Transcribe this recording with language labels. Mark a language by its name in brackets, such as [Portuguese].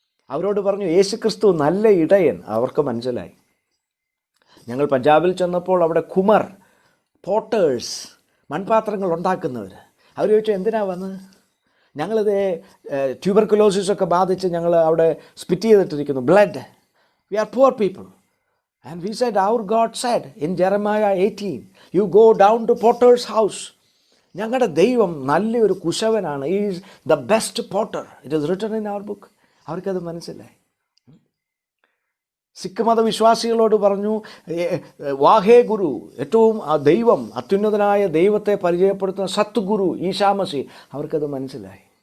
[Malayalam] അവരോട് പറഞ്ഞു യേശുക്രിസ്തു നല്ല ഇടയൻ. അവർക്ക് മനസ്സിലായി. ഞങ്ങൾ പഞ്ചാബിൽ ചെന്നപ്പോൾ അവിടെ കുമർ, പോട്ടേഴ്സ്, മൺപാത്രങ്ങൾ ഉണ്ടാക്കുന്നവർ, അവർ ചോദിച്ചു എന്തിനാ വന്നത്? ഞങ്ങളിത് ട്യൂബർക്കുലോസിസൊക്കെ ബാധിച്ച് ഞങ്ങൾ അവിടെ spit ചെയ്തിട്ടിരിക്കുന്നു, blood. [English] We are poor people. And we said, our God said in Jeremiah 18, you go down to potter's house. [Malayalam] ഞങ്ങളുടെ ദൈവം നല്ലൊരു കുശവനാണ്. [English] He is the best potter. It is written in our book. [Malayalam] അവർക്കത് മനസ്സിലായി. സിഖ് മതവിശ്വാസികളോട് പറഞ്ഞു, വാഹേ ഗുരു, ഏറ്റവും ദൈവം, അത്യുന്നതനായ ദൈവത്തെ പരിചയപ്പെടുത്തുന്ന സത്ഗുരു ഈശാമസി. അവർക്കത് മനസ്സിലായി.